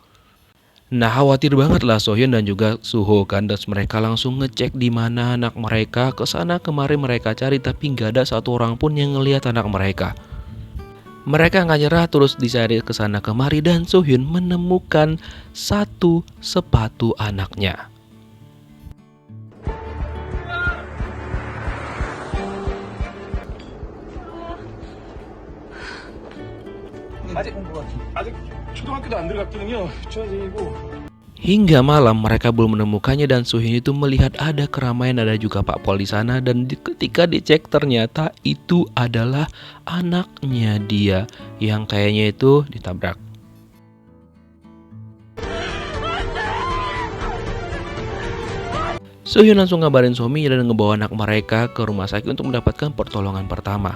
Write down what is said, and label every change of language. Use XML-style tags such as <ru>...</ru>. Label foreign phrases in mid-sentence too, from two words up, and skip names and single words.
<id>Nah khawatir banget lah Sohyun dan juga Suho kan, dan mereka langsung ngecek di mana anak mereka. Kesana kemari mereka cari tapi nggak ada satu orang pun yang ngelihat anak mereka. Mereka nggak nyerah terus dicari kesana kemari dan Sohyun menemukan satu sepatu anaknya.</id> <ko>아직 초등학교도 안 들어갔거든요. 초등학생이고.</ko> <id>Hingga malam mereka belum menemukannya dan Sohyun itu melihat ada keramaian, ada juga Pak Pol di sana dan ketika dicek ternyata itu adalah anaknya dia yang kayaknya itu ditabrak. Sohyun langsung ngabarin suaminya dan ngebawa anak mereka ke rumah sakit untuk mendapatkan pertolongan pertama.</id>